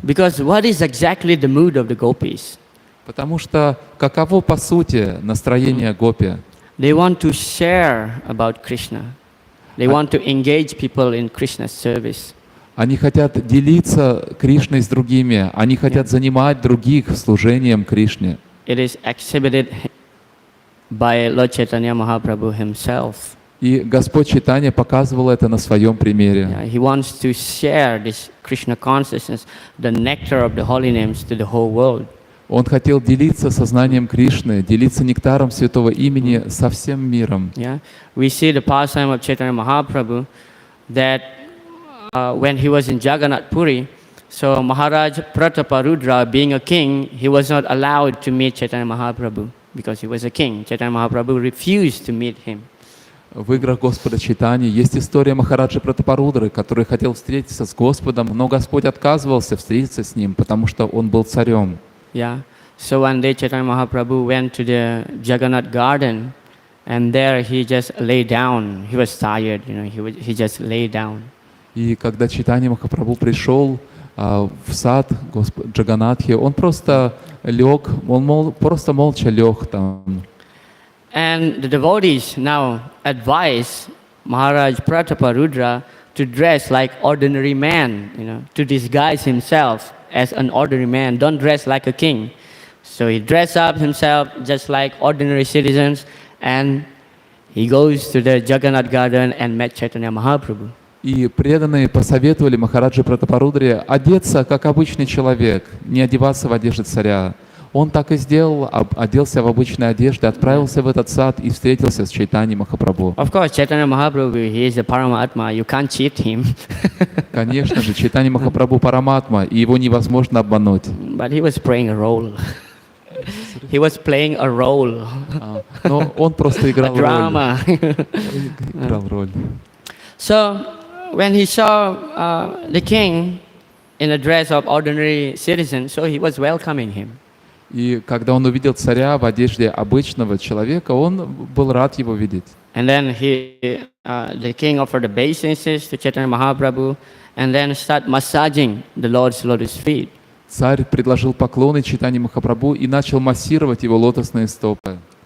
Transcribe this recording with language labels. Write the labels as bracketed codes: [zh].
[en] Because what is exactly the mood of the gopis? [ru] Потому что каково по сути настроение гопи? [en] They want to share about Krishna. They want to engage people in Krishna's service. [ru] Они хотят делиться Кришной с другими, они хотят занимать других служением Кришне. [en] It is exhibited by Lord Chaitanya Mahaprabhu himself. [ru] И Господь Чайтанья показывал это на своем примере. [en] Yeah, he wants to share this Krishna consciousness, the nectar of the holy names, to the whole world. [ru] Он хотел делиться сознанием Кришны, делиться нектаром святого имени со всем миром. [en] Yeah, we see the pastime of Chaitanya Mahaprabhu that when he was in Jagannath Puri, so Maharaj Prataparudra, being a king, he was not allowed to meet Chaitanya Mahaprabhu because he was a king. Chaitanya Mahaprabhu refused to meet him. [ru] В играх Господа Чайтаньи есть история Махараджи Пратапарудры, который хотел встретиться с Господом, но Господь отказывался встретиться с ним, потому что он был царем. [en] Yeah. So one day Chaitanya Mahaprabhu went to the Jagannath garden, and there he just lay down. He was tired, he just lay down. [ru] И когда Чайтанья Махапрабху пришел в сад Джаганатхи, он просто лег, просто молча лег там. [en] And the devotees now advise Maharaj Prataparudra to dress like ordinary man, to disguise himself as an ordinary man. Don't dress like a king. So he dressed up himself just like ordinary citizens, and he goes to the Jagannath garden and met Chaitanya Mahaprabhu. [ru] И преданные посоветовали Махараджи Пратапарудре одеться, как обычный человек, не одеваться в одежде царя. Он так и сделал, оделся в обычной одежде, отправился в этот сад и встретился с Чайтаньей Махапрабху. [en] Of course, Chaitanya Mahaprabhu, he is a Paramatma. You can't cheat him. [ru] Конечно же, Чайтанья Махапрабху Параматма, и его невозможно обмануть. [en] But he was playing a role. He was playing a role. [ru] Но он просто играл роль. [en] Drama. [ru] Играл роль. [en] So, when he saw the king in the dress of ordinary citizen, so he was welcoming him. [ru] И когда он увидел царя в одежде обычного человека, он был рад его видеть. [en] And then the king offered obeisances to Chaitanya Mahaprabhu, and then start massaging the Lord's lotus feet. [ru] Царь предложил поклоны Чайтанье Махапрабху и начал массировать его лотосные стопы.